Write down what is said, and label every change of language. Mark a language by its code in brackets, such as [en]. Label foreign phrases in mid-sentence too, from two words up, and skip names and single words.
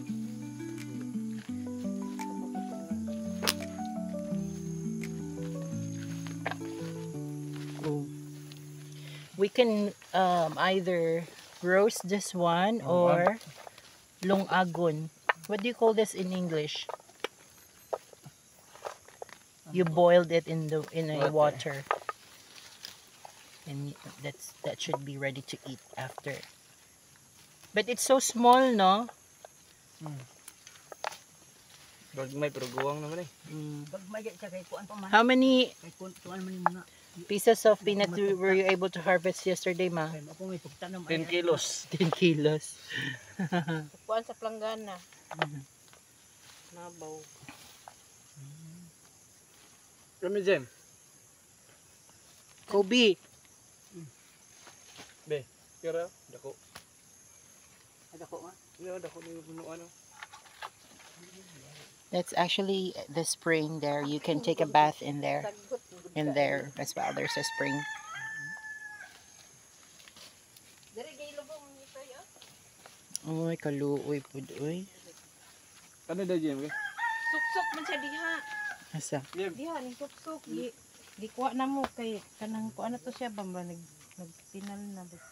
[en] We can either roast this one or lungagon. What do you call this in English? You boiled it in a water, and that should be ready to eat after. But it's so small, no? [ceb] Bagmay pero guwang naman eh. [en] How many pieces of peanut were you able to harvest yesterday, Ma? 10 kilos. 10 kilos. [ceb] Kuan sa planggana. Nabaw. Kami Jem. Kobe. Be, kira dako. Dako nga. Iya dako ni puno ano. [en] That's actually the spring there. You can take a bath in there. In there as well. There's a spring. [ceb] Dere gay lubong ni tayo. Oy, kaluoy pud oy. Ano da Jem? Suksok man siya diha. Asa? Diha ni suksok. Di kuha na mo kay kanang kuha na to siya ba nagtinal na dito.